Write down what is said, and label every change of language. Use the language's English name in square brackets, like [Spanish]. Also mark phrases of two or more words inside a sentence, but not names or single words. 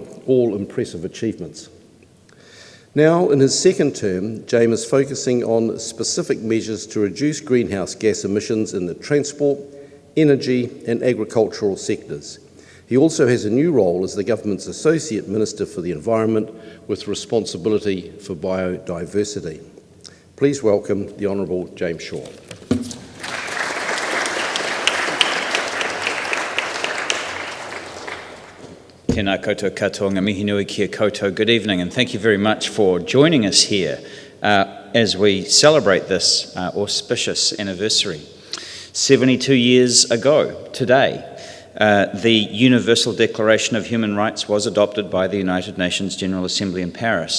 [English] All impressive achievements. Now, in his second term, James is focusing on specific measures to reduce greenhouse gas emissions in the transport, energy and agricultural sectors. He also has a new role as the government's Associate Minister for the Environment with responsibility for biodiversity. Please welcome the Honourable James Shaw. [Māori] Tēnā koutou katoa, ngā mihi nui kia koutou. [English] Good evening, and thank you very much for joining us here as we celebrate this auspicious anniversary. 72 years ago today, the Universal Declaration of Human Rights was adopted by the United Nations General Assembly in Paris.